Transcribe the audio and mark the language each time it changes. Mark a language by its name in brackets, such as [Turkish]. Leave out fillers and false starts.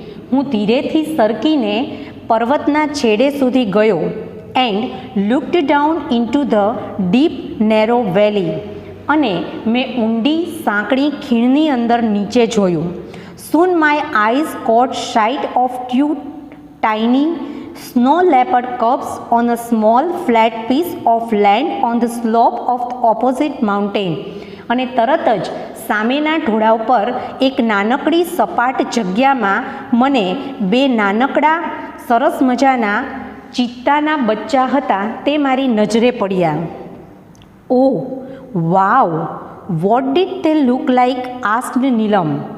[Gujarati] હું ધીરેથી સરકીને પર્વતના છેડે સુધી ગયો. [English] And looked down into the deep narrow valley. [Gujarati] અને મેં ઊંડી સાંકડી ખીણની અંદર નીચે જોયું. [English] Soon my eyes caught sight of 2 tiny Snow leopard cubs on a small flat piece of land on the slope of the opposite mountain. [Gujarati] અને તરત જ સામેના ઢોળા ઉપર એક નાનકડી સપાટ જગ્યામાં મને બે નાનકડા સરસ મજાના ચિત્તાના બચ્ચા હતા તે મારી નજરે પડ્યા. [English] Oh wow, what did they look like? Asked Neelam.